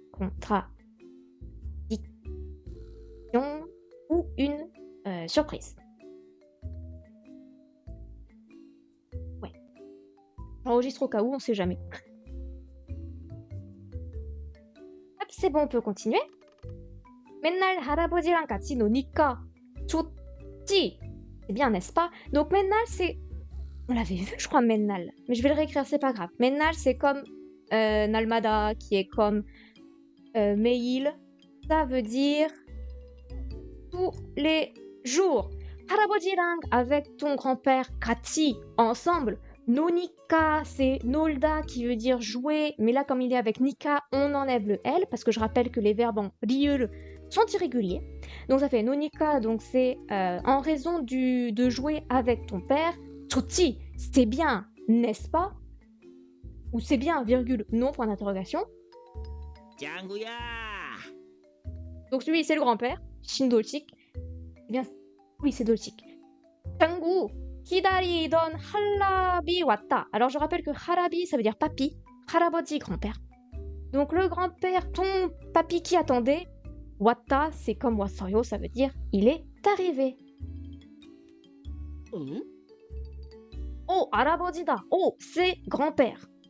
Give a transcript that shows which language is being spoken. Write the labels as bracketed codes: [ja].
[fr] Contradiction ou une surprise. Ouais. J'enregistre au cas où, on sait jamais. Hop, c'est bon, on peut continuer. [ko] 맨날 할아버지랑 같이 노니까 좋지. [fr] C'est bien, n'est-ce pas? Donc 맨날, c'est... On l'avait vu, je crois, 맨날. Mais je vais le réécrire, c'est pas grave. 맨날, c'est comme Nalmada, qui est comme 매일. Ça veut dire tous les jours. 할아버지랑, avec ton grand-père, 같이, ensemble. 노니까, c'est 놀다 qui veut dire jouer, mais là, comme il est avec Nika, on enlève le L, parce que je rappelle que les verbes en 리을 sont irréguliers. Donc ça fait 노니까, donc c'est en raison de jouer avec ton père. 좋지, c'est bien, n'est-ce pas? Ou c'est bien, virgule, non, point d'interrogation. [ko] 짱구야. [fr] Donc lui, c'est le grand-père, 신돌직. Eh bien, oui, c'est Dolchik. [ko] 짱구, 기다리던 할아비 왔다. [fr] Alors je rappelle que harabi, ça veut dire papy, 할아버지, grand-père. Donc le grand-père, ton papy qui attendait, Wata, c'est comme wasoyo, ça veut dire il est arrivé. Oh, [ko] 할아버지다. [fr] Oh, c'est grand-père.